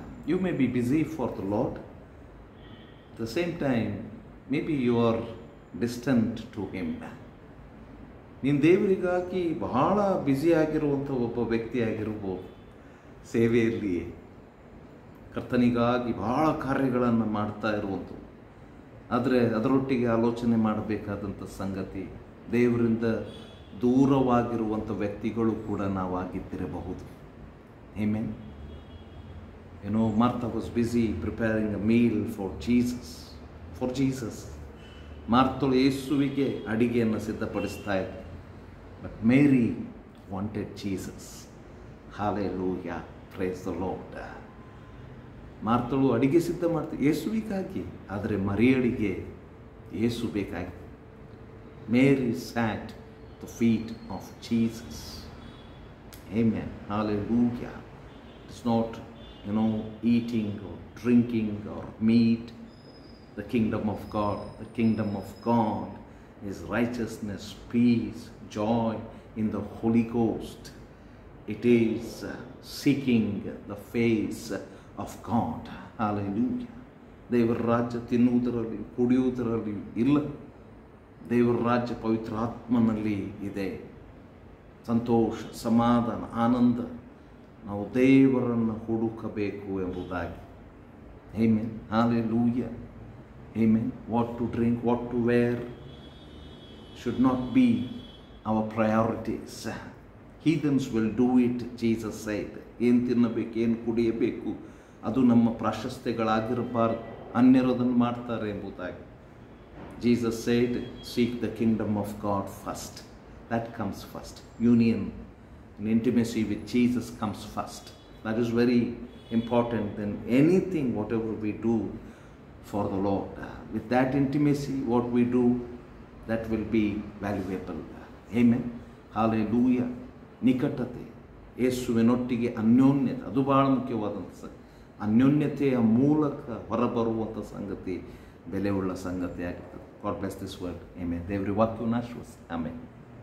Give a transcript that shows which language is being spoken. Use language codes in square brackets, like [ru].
[en] You may be busy for the Lord. At the same time, maybe you are distant to Him. [kn] ನೀನು ದೇವರಿಗಾಗಿ ಬಹಳ ಬ್ಯುಸಿಯಾಗಿರುವಂಥ ಒಬ್ಬ ವ್ಯಕ್ತಿಯಾಗಿರ್ಬೋದು. ಸೇವೆಯಲ್ಲಿ ಕರ್ತನಿಗಾಗಿ ಬಹಳ ಕಾರ್ಯಗಳನ್ನು ಮಾಡ್ತಾ ಇರುವಂಥವು. ಆದರೆ ಅದರೊಟ್ಟಿಗೆ ಆಲೋಚನೆ ಮಾಡಬೇಕಾದಂಥ ಸಂಗತಿ, ದೇವರಿಂದ ದೂರವಾಗಿರುವಂಥ ವ್ಯಕ್ತಿಗಳು ಕೂಡ ನಾವಾಗಿದ್ದಿರಬಹುದು. [en] Amen. You know, Martha was busy preparing a meal for Jesus. [kn] ಮಾರ್ತಳು ಯೇಸುವಿಗೆ ಅಡಿಗೆಯನ್ನು ಸಿದ್ಧಪಡಿಸ್ತಾ ಇದ್ದ. [en] But Mary wanted Jesus. Hallelujah, praise the Lord. [kn] ಮಾರ್ತಳು ಅಡಿಗೆ ಸಿದ್ಧ ಮಾಡ್ತಾ ಯೇಸುವಿಗಾಗಿ, ಆದರೆ ಮರಿಯಳಿಗೆ ಯೇಸು ಬೇಕಾಗಿ. [en] Mary sat at the feet of Jesus. Amen. Hallelujah. It's not, eating or drinking or meat. The kingdom of God. The kingdom of God is righteousness, peace, joy in the Holy Ghost. It is seeking the face of God. Hallelujah. [kn] ದೇವರ ರಾಜ್ಯ ತಿನ್ನುವುದರಲ್ಲಿ ಕುಡಿಯುವುದರಲ್ಲಿ ಇಲ್ಲ. ದೇವರ ರಾಜ್ಯ ಪವಿತ್ರ ಆತ್ಮನಲ್ಲಿ ಇದೆ. ಸಂತೋಷ, ಸಮಾಧಾನ, ಆನಂದ. ನಾವು ದೇವರನ್ನು ಹುಡುಕಬೇಕು ಎಂಬುದಾಗಿ. Amen. Hallelujah. Amen. [en] What to drink, what to wear should not be our priorities. Heathens will do it, Jesus said. [kn] ಏನು ತಿನ್ನಬೇಕು, ಏನು ಕುಡಿಯಬೇಕು, ಅದು ನಮ್ಮ ಪ್ರಾಶಸ್ತ್ಯಗಳಾಗಿರಬಾರ್ದು. ಅನ್ಯರು ಅದನ್ನು ಮಾಡ್ತಾರೆ ಎಂಬುದಾಗಿ. [en] Jesus said, seek the kingdom of God first. That comes first. Union and intimacy with Jesus comes first. That is very important than anything, whatever we do for the Lord. With that intimacy, what we do, that will be valuable. Amen. Hallelujah. [kn] ನಿಕಟತೆ, ಯೇಸುವಿನೊಟ್ಟಿಗೆ ಅನ್ಯೋನ್ಯತೆ, ಅದು ಬಹಳ ಮುಖ್ಯವಾದಂಥ ಸಂಗತಿ. ಅನ್ಯೋನ್ಯತೆಯ ಮೂಲಕ ಹೊರಬರುವಂಥ ಸಂಗತಿ ಬೆಲೆಯುಳ್ಳ ಸಂಗತಿ ಆಗಿರ್ತದೆ. [en] God bless this word. [kn] Amen. ದೇವರ ವಾಕ್ಯವನ್ನು ಆಶೀರ್ವದಿಸಲಿ. ಆಮೆನ್.